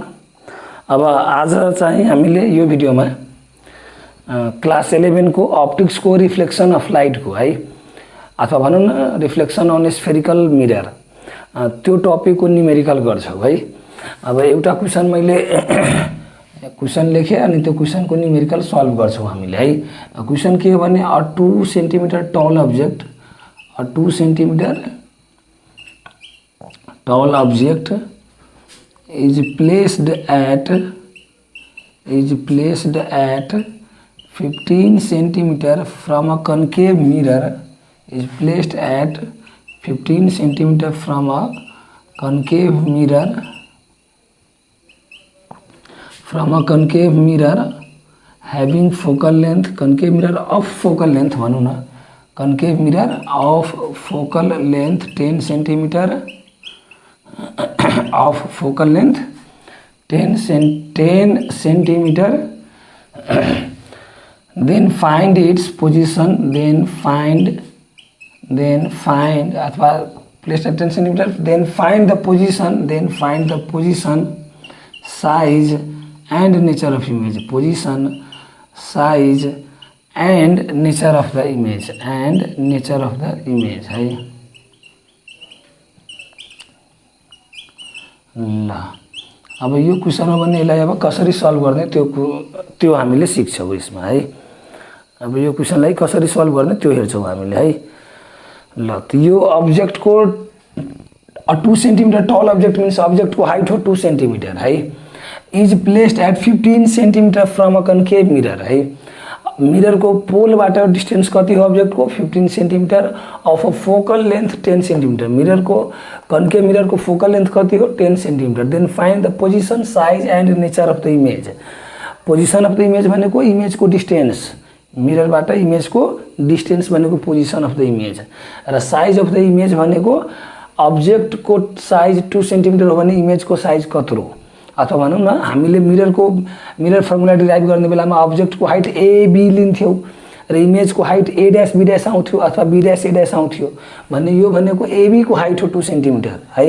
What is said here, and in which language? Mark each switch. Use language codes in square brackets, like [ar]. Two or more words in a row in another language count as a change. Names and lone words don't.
[ne] अब आज चाहिँ हामीले यो भिडियोमा क्लास 11 को अप्टिक्स को [en] reflection of light [ne] को है अथवा भनौं न [en] reflection on spherical mirror [ne] त्यो टपिक को न्यूमेरिकल गर्छौं है। अब एउटा क्वेशन मैले क्वेशन लेखे अनि त्यो क्वेशन को [en] numerical solve [ne] गर्छौं हामीले है। क्वेशन के हो भने अ [en] 2 centimeter tall object tall object is placed at 15 centimeter from a concave mirror having focal length [ne] भनौं न [en] concave mirror of focal length 10 centimeter of focal length 10 centimeter then find its position अथवा placed at 10 centimeter then find the position size and nature of image size and nature of the image [ne] है ल। अब यो क्वेशन हो भने यसलाई अब कसरी सल्भ गर्ने त्यो हामीले सिक्छौं यसमा है। अब यो क्वेशनलाई कसरी सल्भ गर्ने त्यो हेर्छौं हामीले है। ल त यो अब्जेक्ट को [en] 2 centimeter tall object means [ne] अब्जेक्ट को हाइट हो 2 सेन्टिमिटर है। [en] is placed at 15 centimeter from a concave mirror है। [ne] मिरर को पोल बाट डिस्टेंस कति हो अब्जेक्ट को [en] 15 centimeter of a focal length 10 centimeter. [ne] मिरर को [en] concave mirror [ne] को [en] focal length [ne] कति हो 10 सेन्टिमिटर। [en] then find the position size and nature of the image. position of the image [ne] भनेको इमेज को डिस्टेंस, मिरर बाट इमेज को डिस्टेंस भनेको [en] position of the image [ne] र [en] size of the image [ne] भनेको अब्जेक्ट को साइज 2 सेन्टिमिटर हो भने इमेज को साइज कत्रो अथवा भनौं न हामीले [en] mirror formula derive [ne] गर्ने बेलामा अब्जेक्ट को हाइट AB लिन्थ्यौ र इमेज को हाइट [en] A dash B dash [ne] आउँथ्यो अथवा [en] B dash A dash [ne] आउँथ्यो भन्ने यो भनेको AB को हाइट हो 2 सेन्टिमिटर है।